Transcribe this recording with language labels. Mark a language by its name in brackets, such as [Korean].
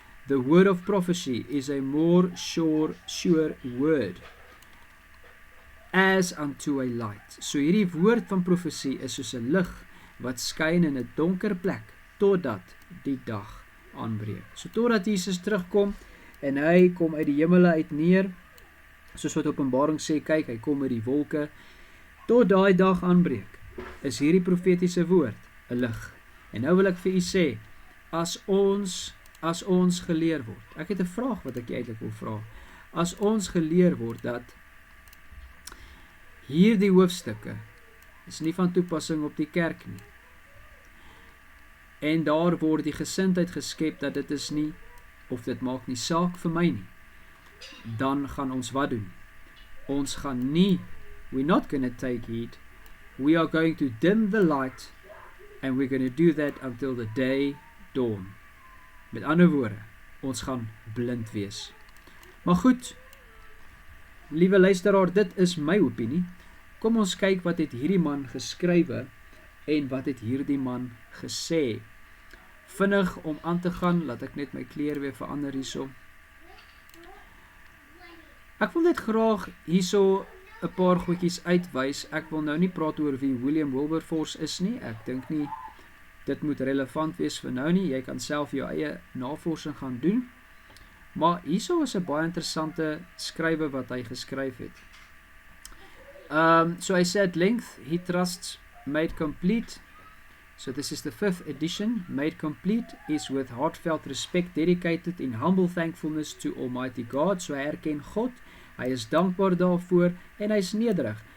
[English] The word of prophecy is a more sure word, as unto a light. [Afrikaans] So hierdie woord van profesie is soos 'n lig wat skyn in 'n donker plek, totdat die dag aanbreek. So totdat Jesus terugkom, en hy kom uit die hemele uit neer, soos wat Openbaring sê, kyk, hy kom met die wolke, tot daai dag aanbreek, is hierdie profetiese woord 'n lig. En nou wil ek vir u sê, as ons geleer word, ek het 'n vraag wat ek eintlik wil vra, as ons geleer word dat hierdie hoofstukke is nie van toepassing op die kerk nie, en daar word die gesindheid geskep dat dit is nie, of dit maak nie saak vir my nie, dan gaan ons wat doen? Ons gaan nie, [English] we're not going to take heed, we are going to dim the light, and we're going to do that until the day dawn. [Afrikaans] Met ander woorde, ons gaan blind wees. Maar goed, liewe luisteraar, dit is my opinie. Kom ons kyk wat het hierdie man geskrywe, en wat het hierdie man gesê. Vinnig om aan te gaan, laat ek net my kleer weer verander hierso. Ek wil net graag hierso 'n paar goedjies uitwys. Ek wil nou nie praat oor wie William Wilberforce is nie. Ek dink nie dit moet relevant wees vir nou nie. Jy kan self jou eie navorsing gaan doen. Maar hierso is 'n baie interessante skrywe wat hy geskryf het. So hy sê [English] at length, he trusts made complete. So this is the 5th edition. Made complete is with heartfelt respect, dedicated in humble thankfulness to Almighty God. [Afrikaans] So hy erken God, hy is dankbaar daarvoor en hy is nederig.